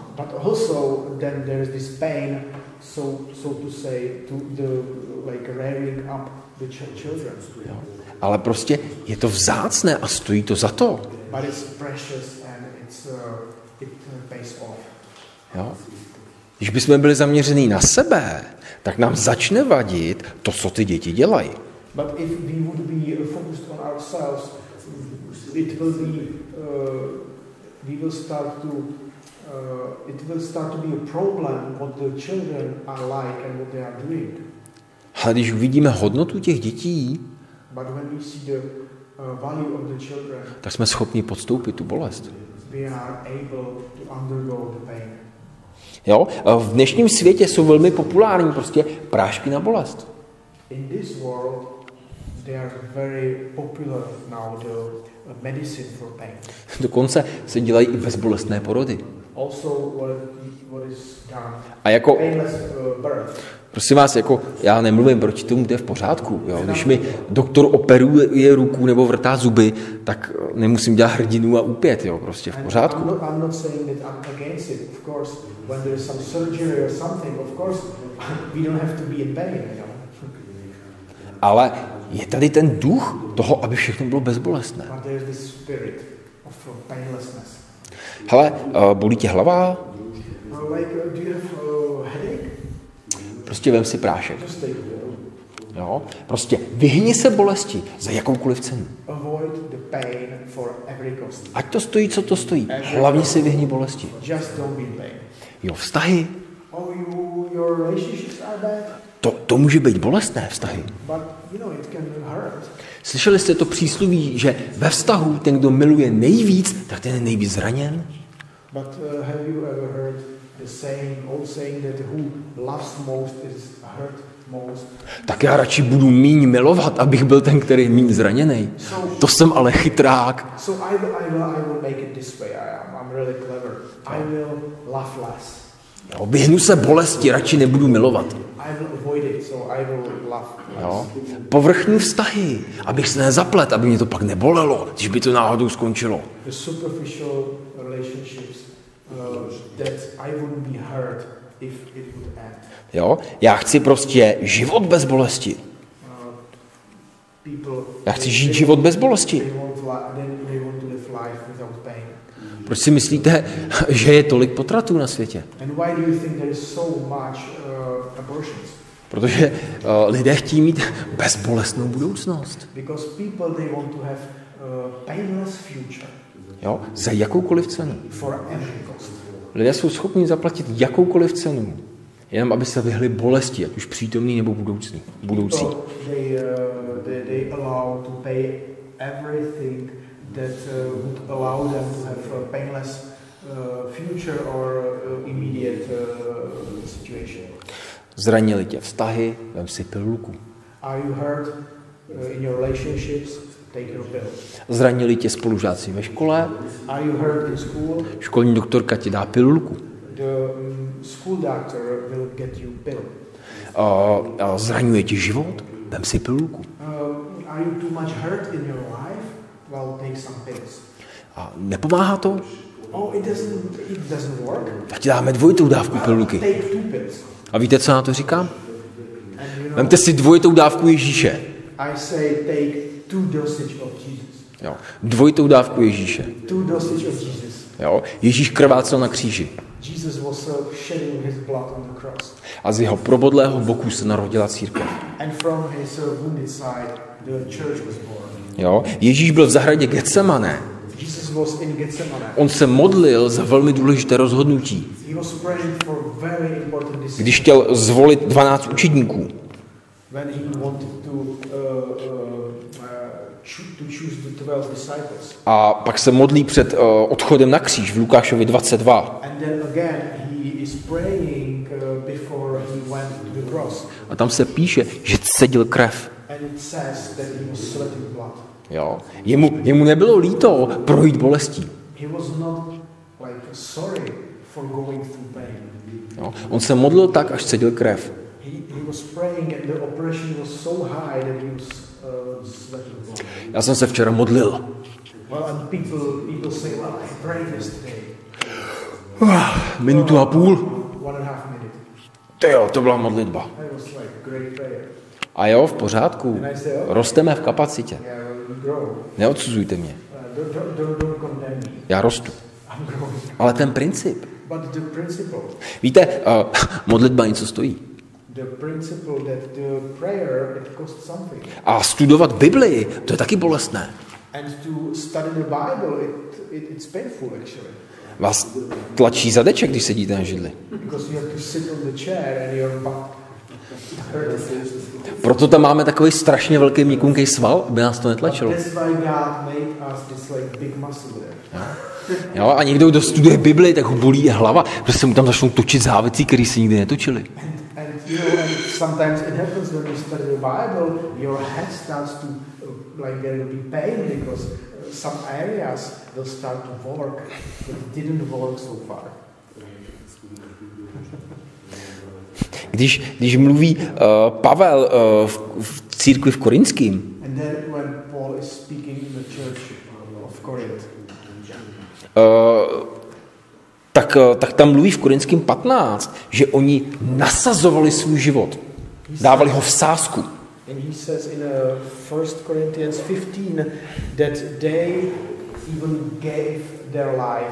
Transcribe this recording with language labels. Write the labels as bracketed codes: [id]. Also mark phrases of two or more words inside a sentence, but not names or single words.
[en] But also then there is this pain, so to say, to the like rearing up the children. [cs] Jo. Ale prostě je to vzácné a stojí to za to. [en] But it's precious and it pays off. [cs] Jo. Když bychom byli zaměření na sebe, tak nám začne vadit to, co ty děti dělají. [en] But if we would be focused on ourselves, it will start to be a problem what the children are like and what they are doing. [cs] Ale když uvidíme hodnotu těch dětí, [en] But when we see the value of the children, [cs] tak jsme schopni podstoupit tu bolest. [en] we are able to undergo the pain. [cs] Jo? V dnešním světě jsou velmi populární prostě prášky na bolest. [en] In this world, they are very popular now, the medicine for pain. [cs] Dokonce se dělají i bezbolestné porody. [en] Also, what is done, [cs] A jako, [en] painless birth. [cs] prosím vás, jako já nemluvím proti tomu, to je v pořádku. Jo? Když mi doktor operuje ruku nebo vrtá zuby, tak nemusím dělat hrdinu a úpět, jo? Prostě v pořádku. [en] I'm not saying that I'm against it. Of course, when there is some surgery or something, of course, we don't have to be in pain, you know. [cs] Ale je tady ten duch toho, aby všechno bylo bezbolestné. [en] But there is this spirit of painlessness. [cs] Hele, bolí tě hlava? [en] Do you have headache? [cs] Prostě vem si prášek. [en] Just take it. [cs] Jo? Prostě vyhni se bolesti za jakoukoliv cenu. [en] Avoid the pain for every cost. [cs] Ať to stojí, co to stojí. Hlavně si vyhni bolesti. [en] Just don't be in pain. [cs] Jo, vztahy. [en] Oh, your relationships are bad, [cs] To může být bolestné vztahy. [en] but you know it can hurt. [cs] Slyšeli jste to přísloví, že ve vztahu ten, kdo miluje nejvíc, tak ten je nejvíc zraněn? [en] But have you ever heard the old saying that who loves most is hurt most? [cs] Tak já radši budu míň milovat, abych byl ten, který je míň zraněný. To jsem ale chytrák. [en] So I will make it this way. I'm really clever. I will love less. [cs] Jo, vyhnu se bolesti, radši nebudu milovat. [en] I will avoid it, so I will love less. [cs] Jo? Povrchní vztahy, abych se nezaplet, aby mě to pak nebolelo, když by to náhodou skončilo. [en] The superficial relationships that I wouldn't be hurt if it would end. [cs] Jo? Já chci prostě život bez bolesti. Já chci žít život bez bolesti. [en] They want to live life without pain. [cs] Proč si myslíte, že je tolik potratů na světě? [en] And why do you think there is so much abortions? [cs] Protože lidé chtějí mít bezbolestnou budoucnost. [en] Because people they want to have painless future [cs] Jo? Za jakoukoliv cenu. [en] for every cost. [cs] Lidé jsou schopni zaplatit jakoukoliv cenu, jenom aby se vyhli bolesti, ať už přítomný nebo budoucí. [en] So they allow to pay everything that would allow them to have a painless future or immediate situation. [cs] Zranili tě vztahy, vem si pilulku. [en] Are you hurt in your relationships? Take your pill. [cs] Zranili tě spolužáci ve škole, [en] Are you hurt in school? [cs] školní doktorka ti dá pilulku. [en] The school doctor will get you pill. [cs] Zraňuje ti život, vem si pilulku. [en] Are you too much hurt in your life? Well, take some pills. [cs] A nepomáhá to? [en] Oh, it doesn't work. [cs] Tak ti dáme dvojitou dávku pilulky. [en] Take 2 pills. [cs] A víte, co na to říkám? [en] And you know, [cs] Vemte si dvojitou dávku Ježíše. [en] I say take 2 dosage of Jesus. [cs] Jo. Dvojitou dávku Ježíše. [en] 2 dosage of Jesus. [cs] Jo. Ježíš krvácel na kříži. [en] Jesus was shedding his blood on the cross. [cs] A z jeho probodlého boku se narodila církev. [en] And from his wounded side, the church was born. [cs] Jo. Ježíš byl v zahradě Getsemane. [en] Jesus was in Gethsemane. [cs] On se modlil za velmi důležité rozhodnutí. [en] He was praying for very important decisions. [cs] Když chtěl zvolit 12 učedníků. [en] When he wanted to choose the 12 disciples. [cs] A pak se modlí před odchodem na kříž v Lukášovi 22. [en] And then again he he's praying before he went to the cross. [cs] A tam se píše, že cedil krev. [en] And it says that he was sweating blood. [cs] Jo. Jemu nebylo líto projít bolestí. [en] He was not like sorry for going through pain. [cs] Jo. On se modlil tak, až cedil krev. [en] He was praying and the oppression was so high that he was sweating blood. [cs] Já jsem se včera modlil. [en] Well, and people say, well, I prayed yesterday. [cs] Minutu a půl. [en] 1.5 minutes. [cs] Jo, to byla modlitba. [en] That was like great prayer. [cs] A jo, v pořádku. Rosteme v kapacitě. [en] Yeah, we grow. [cs] Neodsuzujte mě. [en] Don't condemn me. [cs] Já rostu. [en] I'm growing. [cs] Ale ten princip. [en] But the principle. [cs] Víte, modlitba něco stojí. [en] The principle that the prayer it costs something. [cs] A studovat Biblii, to je taky bolestné. [en] And to study the Bible, it's painful actually. [cs] Vás tlačí zadeček, když sedíte na židli. [en] Because you have to sit on the chair and your butt hurts. [cs] Proto tam máme takový strašně velký měkunký sval, aby nás to netlačilo. [en] That's why God made us this like big muscle there. [cs] Jo, a někdo, kdo studuje Bibli, tak ho bolí hlava, protože se mu tam začnou točit závěcí, které se nikdy netočily. [en] And you know, and sometimes it happens when you study the Bible, your head starts to like there will be pain because some areas will start to work that didn't work so far. [cs] Když mluví Pavel v církvi v Korinském, [en] And then when Paul is speaking in the church of Corinth, [cs] tak tam mluví v Korinském 15, že oni nasazovali svůj život. Dávali ho v sázku. [en] and he says in 1 Corinthians 15 that they even gave their life.